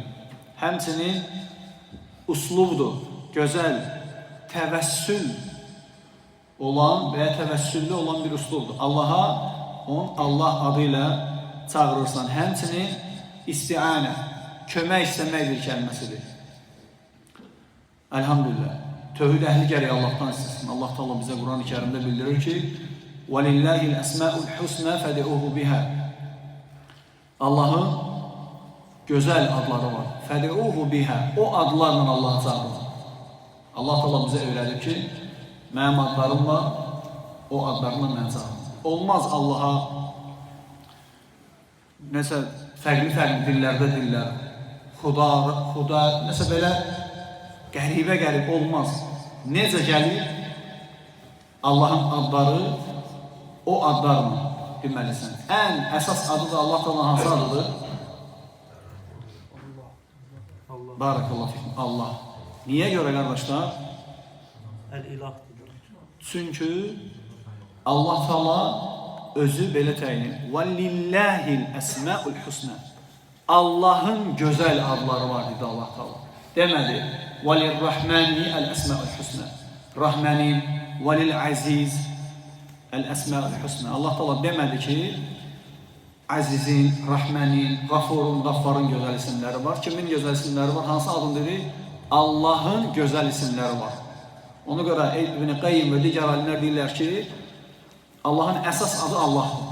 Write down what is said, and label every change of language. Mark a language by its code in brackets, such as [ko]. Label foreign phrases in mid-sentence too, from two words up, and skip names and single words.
[az] Həmçinin uslubdur, gözəl, təvəssül olan və ya təvəssüllü olan bir uslubdur. Allaha Allah adıyla çağırırsan. Həmçinin isti'anə, kömək istəməkdir kəlməsidir. Elhamdülillah. Tövhid əhli gərək Allah'tan istəsin. Allah Teala bizə Quran-ı Kərimdə bildirir ki, [ar] وَلِلَّهِ الْأَسْمَاءُ الْحُسْنَى فَدِعُوهُ بِهَا. [az] Allah'ın gözəl adları var. [ar] فَدِعُوهُ بِهَا. [az] O adlarla Allah'ı çağırır. Allah Teala bizə öyrədir ki, mənim adlarım var, o adlarla mən çağırır. Olmaz Allah'a nəsə fərqli dillərdə dillər, xuda, nəsə belə qəribə olmaz. Necə gəlir? Allahın adları o adlarla bilməlisən. Ən əsas adı da Allah Teala'nın hansı adıdır? [ar] بارك الله فيكم. الله. [az] Niyə görə qardaşlar? El-İlahdır. Çünki Allah Teala özü belə təyin edir. [ar] وَلِلَّهِ الْأَسْمَاءُ الْحُسْنَى. [az] Allah'ın gözəl adları var dedi Allah Teala. Demədi. [ar] وَلِلْرَحْمَنِ الْأَسْمَاءُ الْحُسْنَى. Rahmanin, وَلِلْعَزِيزِ الْأَسْمَاءُ الْحُسْنَى. [az] Allah Teala demədi ki, Azizin, Rahmanin, Qafurun, Qaffarın gözəl isimləri var. Kimin gözəl isimləri var? Hansı adın dedi? Allah'ın gözəl isimləri var. Ona görə İbn Qayyim və digər alimlər deyirlər ki, Allah'ın əsas adı Allah'dır.